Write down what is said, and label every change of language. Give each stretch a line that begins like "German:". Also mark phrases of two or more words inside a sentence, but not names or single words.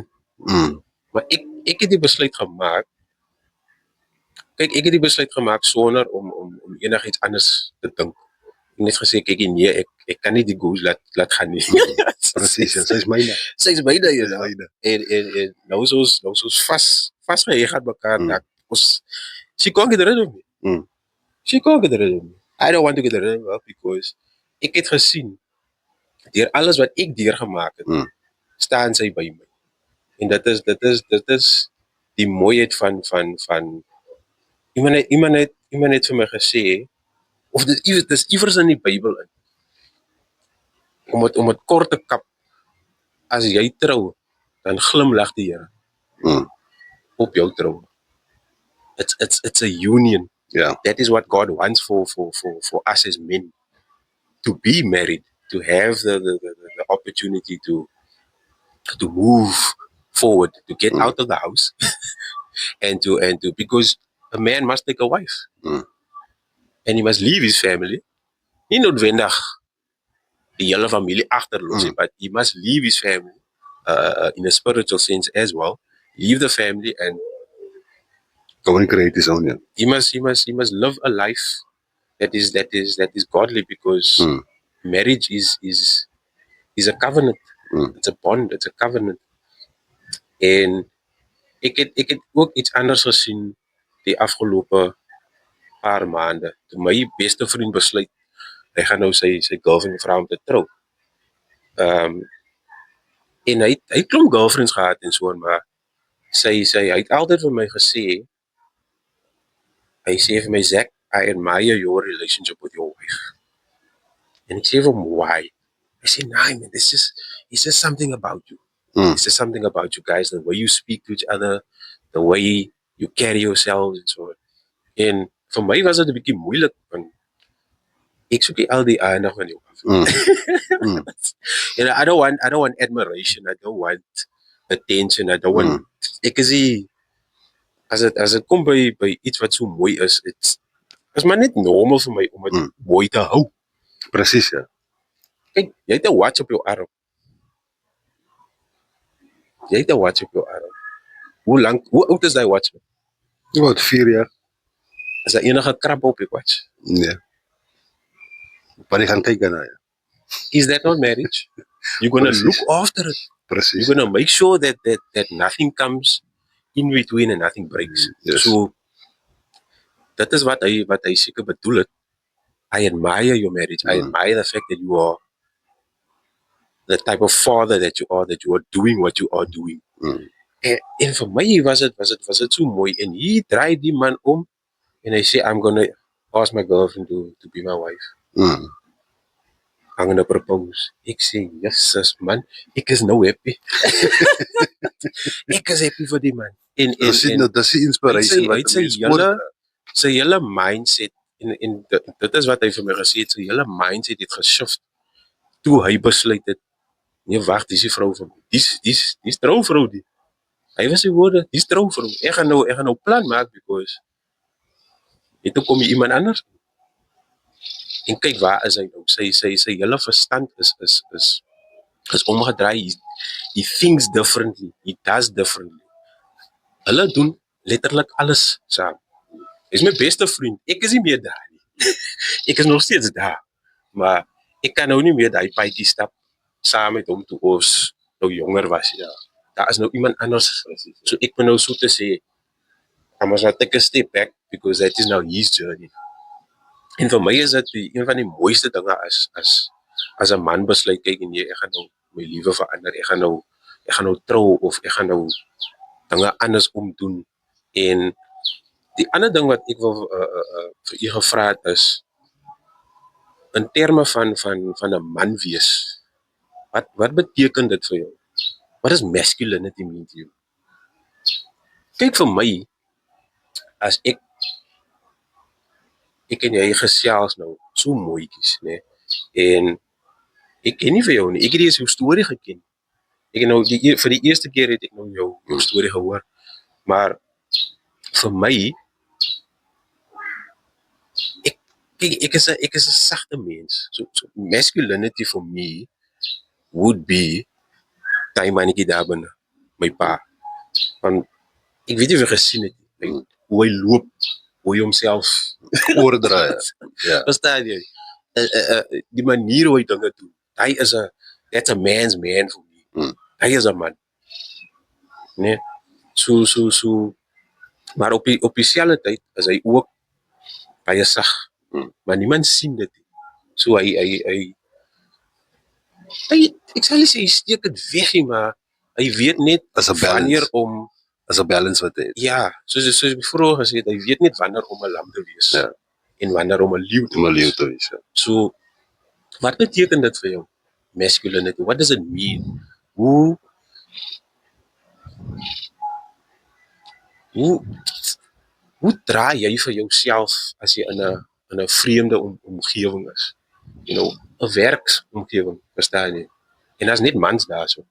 Afrikaans: Maar ek het die besluit gemaak. Kyk, ek het die besluit gemaak sonder om enigiets anders te dink. Ek het net gesê, kyk nee, ek kan nie die goose laat gaan nie. Presies, en sy is myne. Sy is myne, Sy is ja. myne. En nou soos vastgeheg aan mekaar. Dat
English: she can't get rid of me. She can't get rid of me. I don't want to get rid of her because
Afrikaans: ek het gesien, deur alles wat ek deurgemaak het, staan sy by my. En dit is die mooiheid van iemand het vir my gesê, of dit is iewers in die Bybel in, om het kort te kap, as jy trou, dan glimlag die Here op jou trou.
English: It's a union.
Afrikaans: Ja.
English: That is what God wants for us as men, to be married, to have the opportunity to move forward, to get out of the house, and to because a man must take a wife, and he must leave his family.
Afrikaans: Nie noodwendig die hele familie agterlos,
English: but he must leave his family in a spiritual sense as well. Leave the family and Go and create his own, ja. he must live a life that is godly, because marriage is a covenant. It's a bond, it's a covenant.
Afrikaans: En ek het ook iets anders gesien die afgelope paar maande. Toe my beste vriend besluit, hy gaan nou sy girlfriend vra om te trou. En hy het klomp girlfriends gehad en so, maar hy het altyd vir my gesê, hy sê vir my,
English: Zach, I admire your relationship with your wife.
Afrikaans: And ek sê vir hom, why? Hy sê,
English: nah, man, it's just something about you. It's just something about you guys, the way you speak to each other, the way you carry yourselves and so on.
Afrikaans: En vir my was dit 'n bietjie moeilik, want ek soek nie al die aandag van jou af.
English: And I don't want admiration, I don't want attention, I don't want,
Afrikaans: ek is nie, as dit kom by iets wat so mooi is, is maar net normal vir my om dit mooi te hou. Presies, ja. Kyk, jy het 'n watch op jou arm. Jy het 'n watch op jou arm. Hoe oud is daai watch? Wat 4 jaar? Is daar enige krap op die watch? Nee. Maar ek gaan kyk daarna, ja.
English: Is that not marriage? You're gonna
Afrikaans: Precies.
English: look after it.
Afrikaans: Presies.
English: You're gonna make sure that nothing comes in between and nothing breaks. Yes.
Afrikaans: So dat is wat hy seker bedoel het.
English: I admire your marriage. I admire the fact that you are the type of father that you are doing what you are doing.
Afrikaans: En vir my was dit so mooi. En hier draai die man om en hy sê,
English: I'm gonna ask my girlfriend to be my wife. I'm gonna propose.
Afrikaans: Ek sê,
English: yes, man,
Afrikaans: ek is nou happy. Ek is happy vir die man. En Dis die inspiration hy wat het mense sy hele mindset, en dit is wat hy vir my gesê het, sy hele mindset het geshift toe hy besluit het, nee, wag, dis die vrou van my. Dis trouvrou die. Hy was die woorde, dis trouvrou. Ek gaan nou plan maak, because net toe kom iemand anders. En kyk, waar is hy nou? Sy hele verstand is omgedraai.
English: He thinks differently. He does differently.
Afrikaans: Hulle doen letterlik alles saam. Hy's my beste vriend. Ek is nie meer daar nie. Ek is nog steeds daar. Maar ek kan nou nie meer daai paadjie stap saam met hom toe ons nou jonger was. Ja. Daar is nou iemand anders. So ek moet nou so te sê,
English: I must not take a step back because that is now his journey.
Afrikaans: En vir my is dit een van die mooiste dinge as 'n man besluit kyk en ek gaan nou my lewe verander. Ek gaan nou trou of ek gaan nou dinge anders omdoen. En die ander ding wat ek wil vir u gevra het is in terme van 'n man wees. Wat beteken dit vir jou?
English: What does masculinity mean to you?
Afrikaans: Kyk vir my as ek en jy gesels nou so mooietjies, né? En ek ken nie vir jou nie. Ek het eers jou storie geken. Ek het nou vir die eerste keer het ek nou jou storie gehoor. Maar vir my ek is 'n sagte mens.
English: So masculinity for me would be
Afrikaans: daai mannetjie daar binne, my pa. Want ek weet nie of jy gesien het nie. Hoe hy loop, hoe hy homself Oordraai. Ja. verstaan jy? Die manier hoe hy dinge doen.
English: That's a man's man for me.
Afrikaans: Hy is 'n man. Nee. So maar op dieselfde tyd is hy ook baie sag. Maar niemand sien dit nie. So hy ek sal nie sê hy steek dit weg nie, maar hy weet net As 'n balance. wanneer om As 'n balance wat hy het. ja, soos ek vroeër gesê het, hy weet net wanneer om 'n lam te wees Ja. en wanneer om 'n leeu te Om 'n wees. leeu te wees. Ja. So wat beteken dit vir jou?
English: Masculinity. What does it mean?
Afrikaans: Hoe draai jy vir jouself as jy in 'n vreemde omgewing is?
English: You know,
Afrikaans: 'n werksomgewing, verstaan jy? En daar's net mans daar so.